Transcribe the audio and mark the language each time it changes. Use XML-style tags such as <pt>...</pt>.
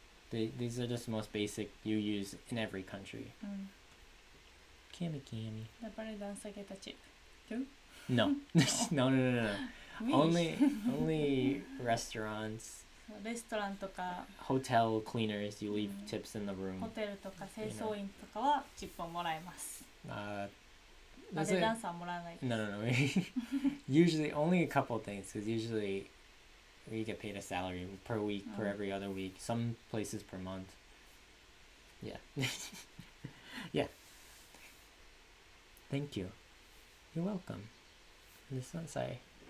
<en>These are just the most basic you use in every country. Cammy. The belly dancer get a chip. No. No. Only restaurants.</en> <ja>レストランとか</ja> <en>Hotel cleaners, you leave tips in the room.</en> <ja>ホテルとか清掃員とかはチップをもらえます。バレエダンサーはもらわないです。</ja> <en>No. Usually only a couple things, because usually we get paid a salary per week, per every other week. Some places per month. Yeah. Yeah. Thank you. You're welcome. This one, sorry.</en>